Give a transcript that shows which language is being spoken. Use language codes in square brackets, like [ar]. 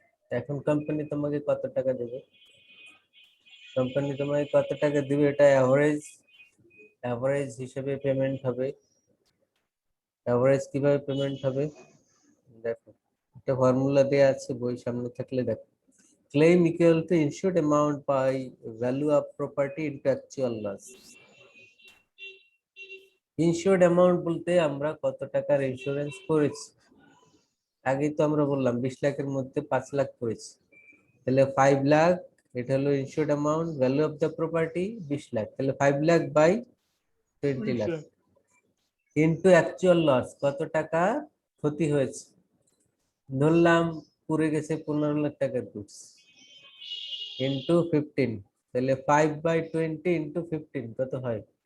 [bn] এখন কোম্পানি তোমাকে কত টাকা দেবে? কোম্পানি তোমাকে কত টাকা দিবে, এটা অ্যাভারেজ, অ্যাভারেজ হিসেবে পেমেন্ট হবে। অ্যাভারেজ কিভাবে পেমেন্ট হবে? দেখো, একটা ফর্মুলা দেয়া আছে, বই সামনে থাকলে দেখো। [en] claim equal to insured amount by value of property into actual loss. [bn] ইনশিওর্ড amount বলতে আমরা কত টাকার ইন্স্যুরেন্স করেছি, আগেই তো আমরা বললাম 20 লাখের মধ্যে 5 লাখ করেছি, তাহলে 5 লাখ এটা হলো ইনশিওর্ড amount, [en] value of the property [bn] 20 lakh, তাহলে 5 lakh by 20 lakh into actual loss, কত টাকা ক্ষতি হয়েছে, ধরলাম পুড়ে গেছে 15 লাখ টাকার গুডস, ইনটু 15, তাহলে 5 বাই 20 ইনটু 15 কত হয়?